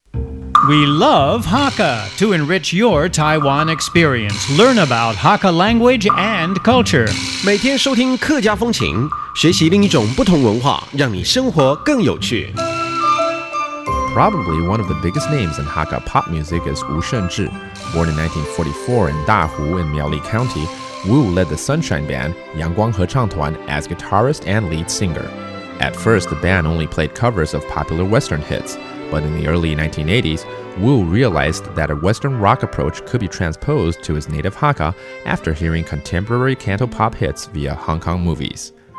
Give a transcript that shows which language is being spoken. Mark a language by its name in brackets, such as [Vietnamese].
[English] We love Hakka to enrich your Taiwan experience. Learn about Hakka language and culture. [Chinese] 每天收听客家风情，学习另一种不同文化，让你生活更有趣。 [English] Probably one of the biggest names in Hakka pop music is Wu Shenzhi. Born in 1944 in Dahu in Miaoli County, Wu led the Sunshine Band, Yangguang Hechangtuan, as guitarist and lead singer. At first, the band only played covers of popular Western hits, but in the early 1980s, Wu realized that a Western rock approach could be transposed to his native Hakka after hearing contemporary cantopop hits via Hong Kong movies.